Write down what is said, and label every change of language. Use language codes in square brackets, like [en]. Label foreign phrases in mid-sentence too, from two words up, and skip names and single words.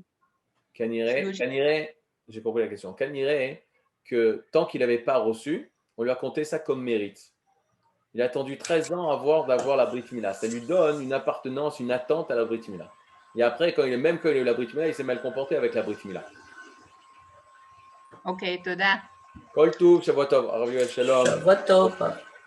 [fr] Kaniré, j'ai compris la question. Kaniré, que tant qu'il n'avait pas reçu, on lui a compté ça comme mérite. Il a attendu 13 ans d'avoir la [he] ברית מילה. [fr] Ça lui donne une appartenance, une attente à la [he] ברית מילה. [fr] Et après, quand il a eu la [he] ברית מילה, [fr] il s'est mal comporté avec la [he] ברית מילה. [fr] Ok, Toda. [he] כל טוב, שבוע טוב, רב יואל שלום. שבוע טוב.